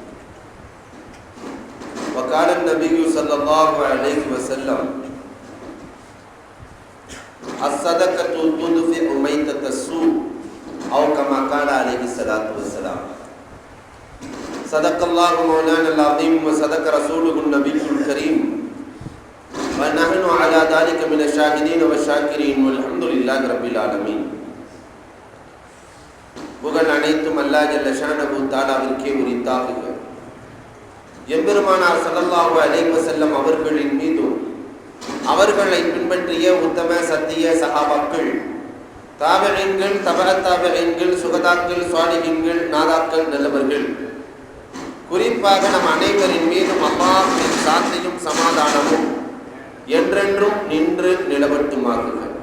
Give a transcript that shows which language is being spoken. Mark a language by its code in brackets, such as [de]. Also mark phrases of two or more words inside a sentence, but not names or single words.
[ar] وقال النبي صلى الله عليه وسلم الصدقة تدفع ميتة السوء أو كما قال عليه الصلاة والسلام. صدق الله مولانا العظيم وصدق رسوله النبي الكريم ونحن على ذلك من الشاهدين والشاكرين والحمد لله رب العالمين. [ta] புகழ் அனைத்தும் [ar] الله جل شأنه تعالى [ta] உரித்தாகுக. எம்பெருமானார் [ar] صلى الله عليه وسلم [ta] அவர்களின் மீதும் அவர்களை பின்பற்றிய உத்தம சத்திய சஹாபாக்கள், தாபிஈன்கள், தபஅத் தாபிஈன்கள், சுகதாக்கள், ஸாலிஹீன்கள், நாதாக்கள், நல்லவர்கள், குறிப்பாக நம் அனைவரின் மீதும் அல்லாஹ்வின் சாந்தியும் சமாதானமும் என்றென்றும் நின்று நிலவட்டுமாகுக.